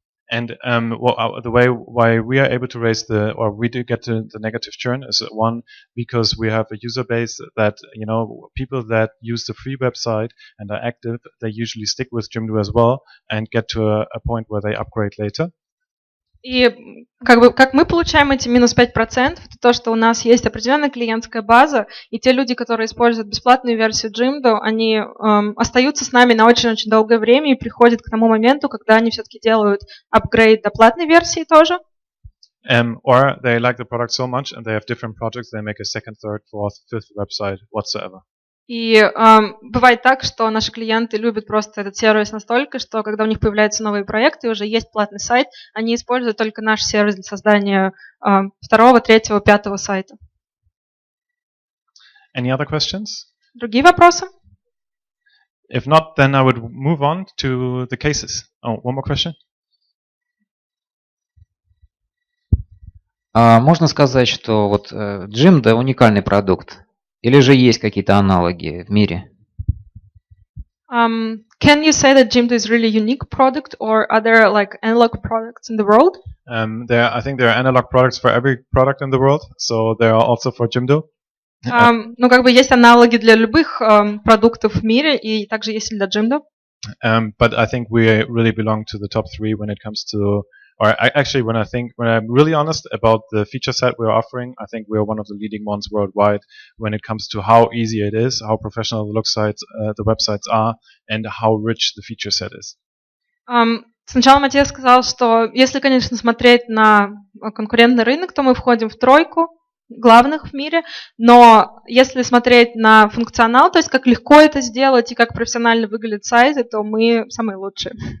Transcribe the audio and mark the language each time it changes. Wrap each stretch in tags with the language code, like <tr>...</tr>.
<en>And the way why we are able to raise we do get to the negative churn is one, because we have a user base that, people that use the free website and are active, they usually stick with Jimdo as well and get to a point where they upgrade later.</en> <ru>И как мы получаем эти минус 5%, это то, что у нас есть определенная клиентская база, и те люди, которые используют бесплатную версию Jimdo, они остаются с нами на очень-очень долгое время и приходят к тому моменту, когда они все-таки делают апгрейд до платной версии тоже.</ru> <en>Or they like the product so much and they have different projects, they make a second, third, fourth, fifth website whatsoever.</en> <ru>И бывает так, что наши клиенты любят просто этот сервис настолько, что когда у них появляются новые проекты, уже есть платный сайт, они используют только наш сервис для создания второго, третьего, пятого сайта.</ru> <en>Any other questions?</en> <ru>Другие вопросы?</ru> <en>If not, then I would move on to the cases. Oh, one more question?</en> <ru>Можно сказать, что вот Jimdo уникальный продукт? Или же есть какие-то аналоги в мире?</ru> <en>Can you say that Jimdo is really unique product, or are there like analog products in the world? I think there are analog products for every product in the world, so there are also for Jimdo.</en> <ru>Есть аналоги для любых продуктов в мире, и также есть и для Jimdo.</ru> <en>But I think we really belong to the top 3 when it comes to. When I'm really honest about the feature set we're offering, I think we're one of the leading ones worldwide when it comes to how easy it is, how professional the websites are, and how rich the feature set is.</en> <ru>Сначала Матиас сказал, что если, конечно, смотреть на конкурентный рынок, то мы входим в 3 главных в мире, но если смотреть на функционал, то есть как легко это сделать и как профессионально выглядят сайты, то мы самые лучшие.</ru>